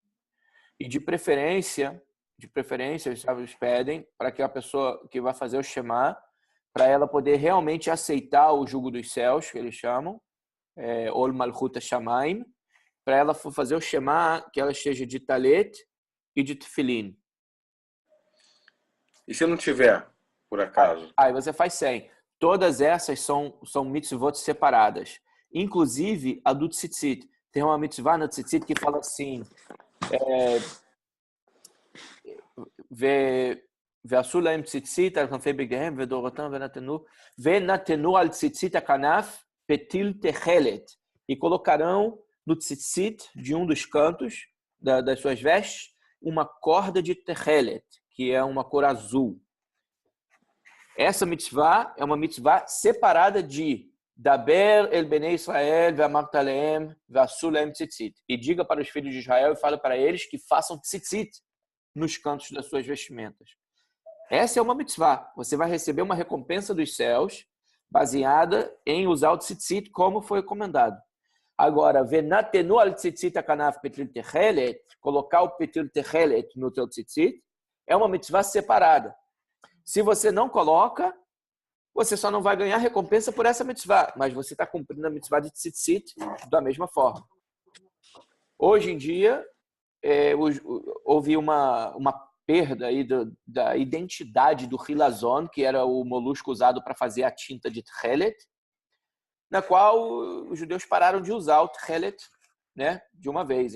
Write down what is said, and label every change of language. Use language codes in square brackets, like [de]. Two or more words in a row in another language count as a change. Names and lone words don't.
[pt] E de preferência, os sábios pedem para que a pessoa que vai fazer o Shema, para ela poder realmente aceitar o jugo dos céus, que eles chamam, [he] עול מלכות שמים, [pt] para ela fazer o Shema, que ela esteja de talet e de tefilin. E se não tiver, por acaso? Aí você faz 100. Todas essas são mitzvot separadas. Inclusive a do tzitzit. Tem uma mitzvah no tzitzit que fala assim, [he] ועשו להם ציצית על כנפי בגדיהם ודורותם ונתנו על ציצית הכנף פתיל תכלת. [pt] E colocarão no tzitzit de um dos cantos das suas vestes uma corda de techelet, que é uma cor azul. Essa mitzvah é uma mitzvah separada de [he] דבר אל בני ישראל ואמרת אלהם ועשו להם ציצית. [pt] E diga para os filhos de Israel e fala para eles que façam tzitzit nos cantos das suas vestimentas. Essa é uma mitzvah. Você vai receber uma recompensa dos céus baseada em usar o tzitzit como foi recomendado. Agora, [he] ונתנו על ציצית הכנף פתיל תכלת, [pt] colocar o [he] פתיל תכלת [pt] no teu tzitzit, é uma mitzvah separada. Se você não coloca, você só não vai ganhar recompensa por essa mitzvah, mas você está cumprindo a mitzvah de tzitzit da mesma forma. Hoje em dia, houve uma perda aí da identidade do hilazon, que era o molusco usado para fazer a tinta de tchelet, na qual os judeus pararam de usar o tchelet, né, de uma vez.